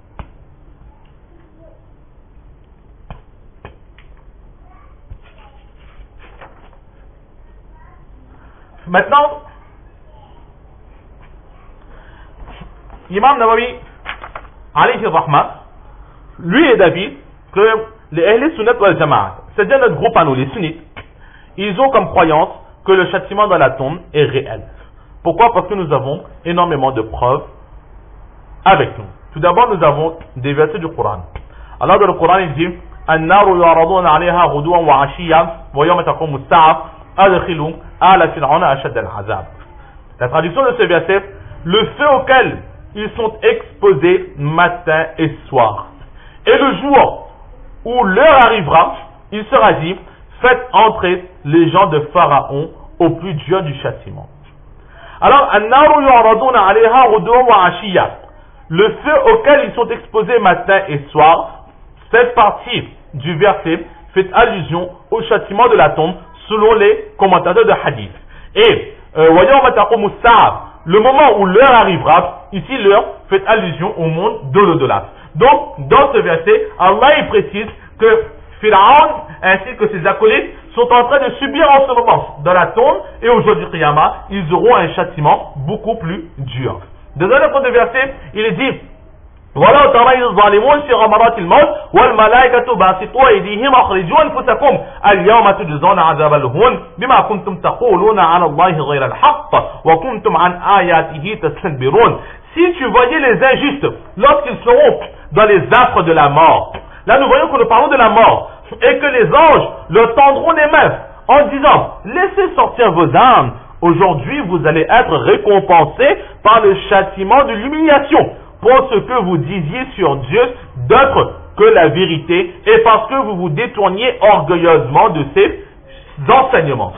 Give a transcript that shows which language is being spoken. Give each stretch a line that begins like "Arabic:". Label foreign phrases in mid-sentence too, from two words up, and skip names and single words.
French: Maintenant, Imam Nawawi,
Arabic: عليه رحمة,
French: lui est d'avis que les
Arabic: أهل السنة والجماعة,
French: c'est-à-dire notre groupe à nous, les sunnites, ils ont comme croyance que le châtiment dans la tombe est réel. Pourquoi? Parce que nous avons énormément de preuves avec nous. Tout d'abord, nous avons des versets du Coran. Alors dans le Coran, il dit
Arabic: النار يعرضون عليها غدوا وعشيا ويوم تقوم الساعة أدخلوا آل فرعون أشد العذاب.
French: La traduction de ce verset, le feu auquel ils sont exposés matin et soir. Et le jour où l'heure arrivera, il sera dit, faites entrer les gens de Pharaon au plus dur du châtiment. Alors,
Arabic: النار يعرضون عليها غدوا وعشيا,
French: le feu auquel ils sont exposés matin et soir, cette partie du verset fait allusion au châtiment de la tombe selon les commentateurs de hadith. Et
Arabic: ويوم تقوم الساعة,
French: le moment où l'heure arrivera, ici l'heure fait allusion au monde de l'au-delà. Donc, dans ce verset, Allah il précise que Pharaon ainsi que ses acolytes sont en train de subir en ce moment dans la tombe, et au jour du Qiyamah, ils auront un châtiment beaucoup plus dur. Dans un autre verset, il est dit
Arabic: وَلَوْ تَرَى الظَّالِمُونَ فِي غَمَرَاتِ الْمَوْتِ وَالْمَلَائِكَةُ بَاسِطُو أَيْدِيهِمْ أَخْرِجُوا أَنفُسَكُمْ الْيَوْمَ تُجْزَوْنَ عَذَابَ الْهُونِ بِمَا كُنتُمْ تَقُولُونَ عَلَى اللَّهِ غَيْرَ الْحَقِّ وَكُنتُمْ عَنْ آيَاتِهِ تَسْتَكْبِرُونَ.
French: Si tu voyais les injustes lorsqu'ils seront dans les affres de la mort, là nous voyons que nous parlons de la mort, et que les anges leur tendront les mains en disant laissez sortir vos âmes, aujourd'hui vous allez être récompensés par le châtiment de l'humiliation pour ce que vous disiez sur Dieu d'autre que la vérité, et parce que vous vous détourniez orgueilleusement de ses enseignements.